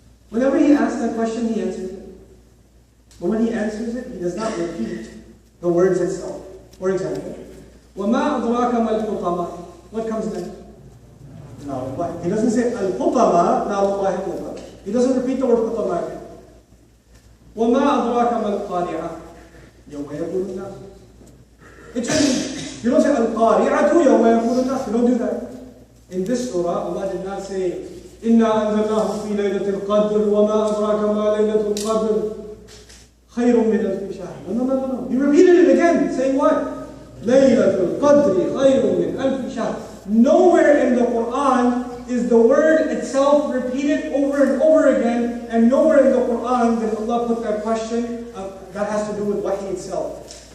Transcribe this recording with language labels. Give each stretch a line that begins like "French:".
English: Whenever he asks that question, he answers it. But when he answers it, he does not repeat the words itself. For example,
Arabic: وَمَا أَدْرَاكَ مَا الْحُطَمَةُ.
English: What comes next? No, he doesn't say al-hutama, now he doesn't repeat the word hutama again.
Arabic: وَمَا أَدْرَاكَ مَا الْقَارِعَةُ يَوْمَ يَقُولُ النَّاسُ.
English: It shouldn't. You don't say
Arabic: al-qari'atu yawma yaqulu an-nas.
English: You don't do that. In this surah, Allah did not say
Arabic: إِنَّا أَنزَلْنَاهُ فِي لَيْلَةِ الْقَدْرِ وَمَا أَدْرَاكَ مَا لَيْلَةُ الْقَدْرِ خَيْرٌ مِّنْ أَلْفِ شَهْرٍ.
English: No. He repeated it again, saying what?
Arabic: Laylatul'Qadr khayrun min alfi shahr.
English: Nowhere in the Quran is the word itself repeated over and over again, and nowhere in the Quran did Allah put that question that has to do with wahi itself.